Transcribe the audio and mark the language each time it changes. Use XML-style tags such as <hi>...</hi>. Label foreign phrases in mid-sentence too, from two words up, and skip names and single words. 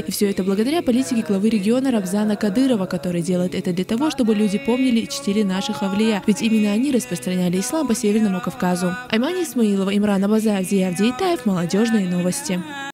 <ru>И все это благодаря политике главы региона Рамзана Кадырова, который делает это для того, чтобы люди помнили и чтили наших авлия. Ведь именно они распространяли ислам по Северному Кавказу. Аймани Исмаилова, Имран Абазаев, Зиявди Итаев, Молодежные новости.</ru>